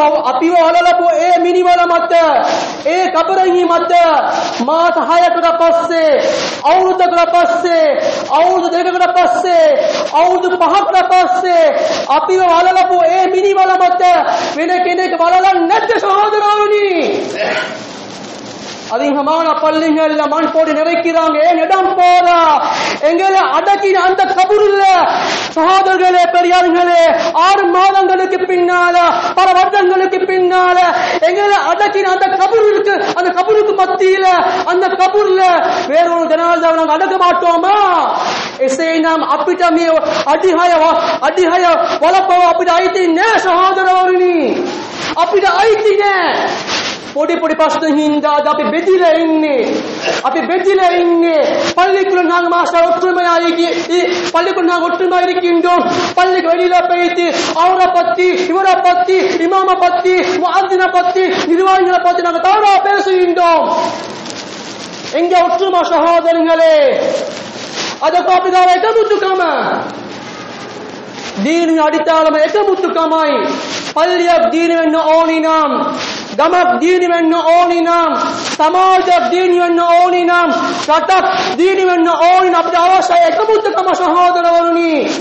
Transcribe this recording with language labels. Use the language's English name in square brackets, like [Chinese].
[Sinhala] අපිව අලලපු ඒ මිනිවල මත, ඒ කබරෙහි මත මාස 6කට පස්සේ, අවුරුද්දකට පස්සේ, අවුරුදු 2කට පස්සේ, අවුරුදු 5කට පස්සේ අපිව අලලපු ඒ මිනිවල මත වෙන කෙනෙක් වලලන්නේ නැද්ද සහෝදරවරුනි? [Tamil] அதின் ஹமான பள்ளிகள்ல மண் போட்டு நிறைக்கிறாங்க. ஏன் இடம் போதா? எங்களை அடக்கின அந்த கபூர்ல சகோதரர்களே பெரியார்களே 6 மாதங்களுக்கு பின்னால, பல வருடங்களுக்கு பின்னால எங்களை அடக்கின அந்த கபூருக்கு, அந்த கபூருக்கு மத்தியில, அந்த கபூர்ல வேறொரு ஜனாஸாவை நாங்கள் அடக்க மாட்டோமா? [Sinhala] එසේ නම් අපිට මේ අඩිහය වලපව අපිට අයිති නෑ සහෝදරවරුනි. අපිට අයිති නෑ. පොඩි ප්‍රශ්න හින්දා අපි බෙදිලා ඉන්නේ. [Tamil] பள்ளிக்குள்ள நாங்க மாஸ்டர் ஒற்றுமையாகி பள்ளிக்குள்ள நாங்க ஒற்றுமையா இருக்கின்றோம். பள்ளிக்கு வெளியில போயிட்டு அவரை பத்தி, இவரை பத்தி, இமாம பத்தி, முஅத்தின பத்தி, நிர்வாகிகளை பத்தி நாங்க தவறா பேசுகின்றோம். எங்க ஒற்றுமை சகோதரர்களே? [Sinhala] ಅದಕ್ಕೆ අපිට එකමුතුකම දීනි අඩිතාලම එකමුතුකමයි. පල්ලියක් දීනි වෙන්න ඕනි නම්, ගමක් දීනි වෙන්න ඕනි නම්, සමාජයක් දීනි වෙන්න ඕනි නම්, රටක් දීනි වෙන්න ඕනි නම් අපිට අවශ්‍ය එකමුතුකම සහෝදරවරුනි.